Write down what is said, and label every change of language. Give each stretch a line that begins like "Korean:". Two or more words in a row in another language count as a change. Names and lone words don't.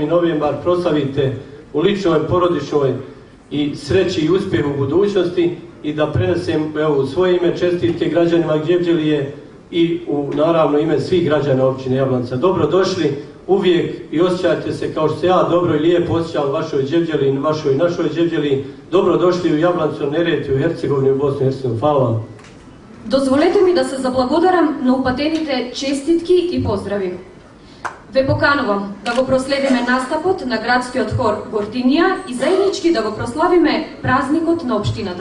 Bosnian: novembar, proslavite u ličnoj, porodičnoj i sreći i uspjehu u budućnosti i da prenesem u svoje ime čestitke građanima Đevđelije i u naravno ime svih građana općine Jablanca. Dobrodošli uvijek i osjećajte se kao što se ja dobro i lijepo osjećam u vašoj Đevđeliji i vašoj našoj Đevđeliji. Dobrodošli u Jablancu, Neretvu, u Hercegovini, u Bosnu i Hercegovini. Hvala vam.
Macedonian: Дозволете ми да се заблагодарам на упатените честитки и поздрави. Ве поканувам да го проследиме настапот на градскиот хор Гординија и заеднички да го прославиме празникот на општината.